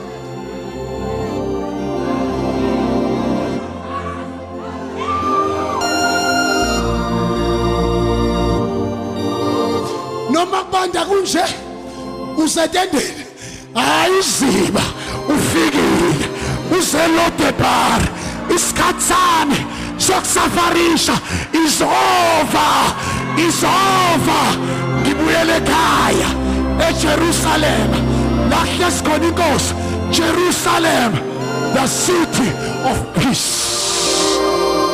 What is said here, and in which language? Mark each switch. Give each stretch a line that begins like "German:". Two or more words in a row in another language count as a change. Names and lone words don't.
Zulu: noma kubanda kunje usetendeni hayi uziba ufikile useLodebar isikhathi sami sokusafarisha is over ngibuyele ekhaya eJerusalem la khona inkosi Jerusalem
English: the city of peace